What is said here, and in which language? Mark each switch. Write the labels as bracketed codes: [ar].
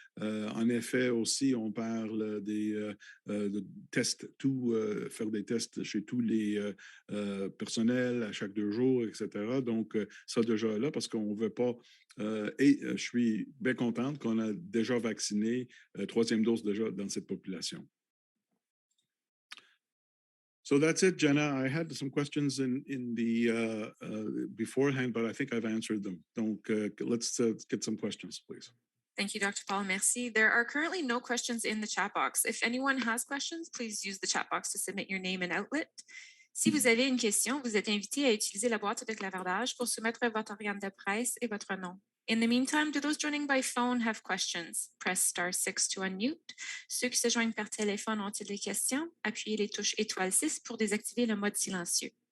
[fr] En effet, aussi, on parle de tests, faire des tests chez tous les personnels à chaque 2 jours, etc. Donc, ça déjà là, parce qu'on ne veut pas... et je suis bien contente qu'on a déjà vacciné, troisième dose déjà dans cette population. [en] So that's it, Jenna. I had some questions in the beforehand, but I think I've answered them. Donc, let's get some questions, please. Thank you, Dr. Paul. Merci. There are currently no questions in the chat box. If anyone has questions, please use the chat box to submit your name and outlet. [fr] Si vous avez une question, vous êtes invité à utiliser la boîte de clavardage pour soumettre votre organe de presse et votre nom. [en] In the meantime, do those joining by phone have questions? Press *6 to unmute. [fr] Ceux qui se joignent par téléphone ont-ils des questions? Appuyez les touches étoile 6 pour désactiver le mode silencieux.